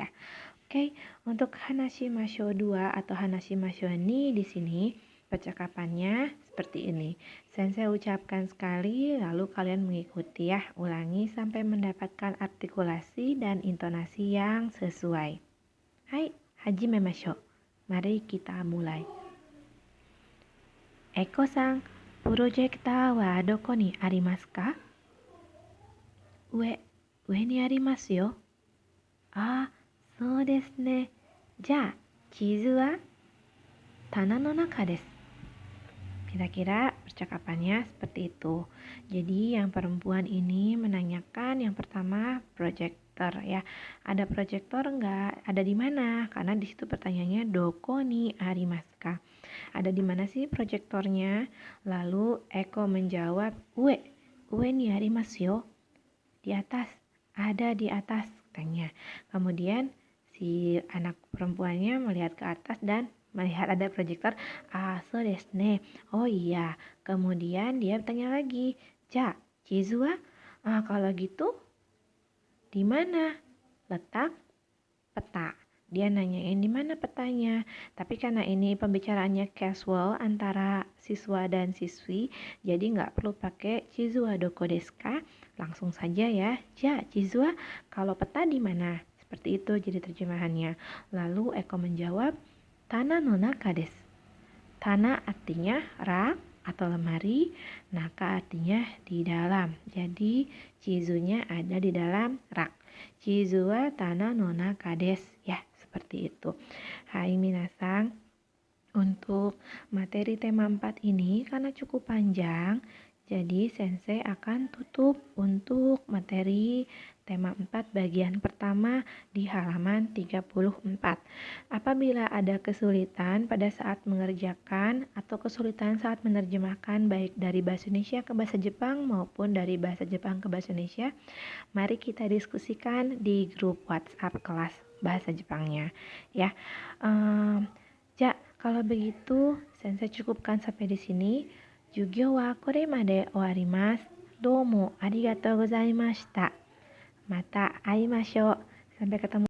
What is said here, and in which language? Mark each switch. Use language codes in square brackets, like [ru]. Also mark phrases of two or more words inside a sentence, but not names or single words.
[id] Oke, untuk hanashimashou 2 atau hanashimashou ni di sini Percakapannya seperti ini. Sensei ucapkan sekali, lalu kalian mengikuti ya. Ulangi sampai mendapatkan artikulasi dan intonasi yang sesuai. [ja] はい、始めましょう. [id] Mari kita mulai. [ja] エコさん、プロジェクターはどこにありますか? 上にありますよ. あ、そうですね. じゃ、地図は棚の中です. [id] Kira-kira percakapannya seperti itu. Jadi yang perempuan ini menanyakan yang pertama proyektor ya. Ada proyektor enggak? Ada di mana? Karena di situ pertanyaannya [ja] どこにありますか? [id] Ada di mana sih proyektornya? Lalu Eko menjawab, [ja] 上にありますよ. [id] Di atas, ada di atas katanya. Kemudian si anak perempuannya melihat ke atas dan melihat ada proyektor. [ja] あ、そうですね. [id] Oh iya. Kemudian dia bertanya lagi, [ja] じゃ、地図は? [id] Ah, kalau gitu di mana letak peta? Dia nanyain di mana petanya. Tapi karena ini pembicaraannya casual antara siswa dan siswi, jadi nggak perlu pakai [ja] 地図はどこですか? [id] Langsung saja ya. [ja] じゃ、地図は, [id] kalau peta di mana? Seperti itu jadi terjemahannya. Lalu Eko menjawab, [ja] 棚の中です. [id] Tana artinya rak atau lemari, naka artinya di dalam. Jadi chizunya ada di dalam rak. [ja] 地図は棚の中です. [id] Ya, seperti itu. Hai minasan, untuk materi tema 4 ini karena cukup panjang, jadi sensei akan tutup untuk materi tema 4 bagian pertama di halaman 34. Apabila ada kesulitan pada saat mengerjakan atau kesulitan saat menerjemahkan baik dari bahasa Indonesia ke bahasa Jepang maupun dari bahasa Jepang ke bahasa Indonesia, mari kita diskusikan di grup WhatsApp kelas bahasa Jepangnya ya. Kalau begitu sensei cukupkan sampai di sini. [ja] 授業はこれまで終わります。どうもありがとうございました. また会いましょう. [id] Sampai ketemu